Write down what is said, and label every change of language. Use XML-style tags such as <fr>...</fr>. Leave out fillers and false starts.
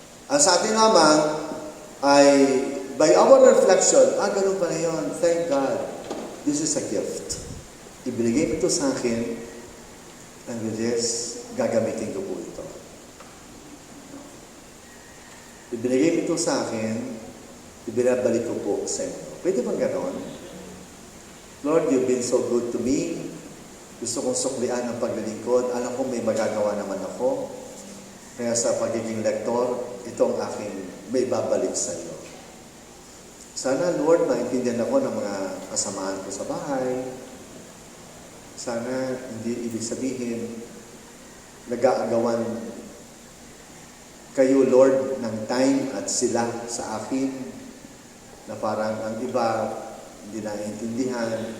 <tl>Ang sa atin lamang ay</tl> <en>by our reflection,</en> <tl>ganun pala yun.</tl> <en>Thank God. This is a gift.</en> <tl>Ibinigay ito sa akin</tl> <en>and with this,</en> <tl>gagamitin ko po ito. Ibinigay ito sa akin, ibinabalik ko po sa inyo. Pwede bang ganon?</tl> <en>Lord, you've been so good to me.</en> <tl>Gusto kong suklian ang paglilingkod. Alam ko may magagawa naman ako. Kaya sa pagiging lektor, itong aking may babalik sa iyo. Sana, Lord, maintindihan ako ng mga kasamaan ko sa bahay. Sana, hindi ibig sabihin, nag-aagawan kayo, Lord, ng time at sila sa akin na parang ang iba hindi naiintindihan.</tl>